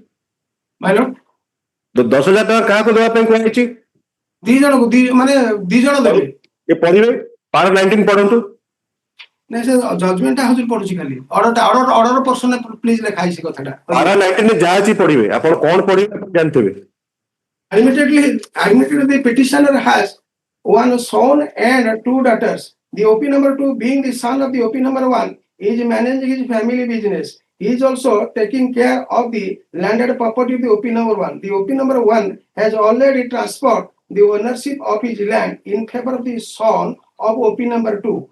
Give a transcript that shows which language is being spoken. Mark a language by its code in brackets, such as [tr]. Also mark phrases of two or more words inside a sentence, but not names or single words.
[en] My lord. [or] The 10,000 କାହାକୁ ଦେବା ପାଇଁ କୁହାଯାଇଛି? ଦି ଜଣ ଦେବେ। ଏ ପଢିବେ ପାରା 19 ପଢନ୍ତୁ। ନାଇଁ ସେ ଜଜମେଣ୍ଟଟା ହଉଛି ପଢୁଛି ଖାଲି [en] order person please [or] ଲେଖା ହେଇଛି କଥାଟା। ପାରା 19 ରେ ଯାହା ଅଛି ପଢିବେ ଆପଣ କଣ ପଢିବେ ଆପଣ ଜାଣିଥିବେ। [en] Admittedly, the petitioner has one son and 2 daughters. The OP number 2, being the son of the OP number 1, is managing his family business. He is also taking care of the landed property of the OP number 1. The OP number 1 has already transferred the ownership of his land in favor of the son of OP number 2.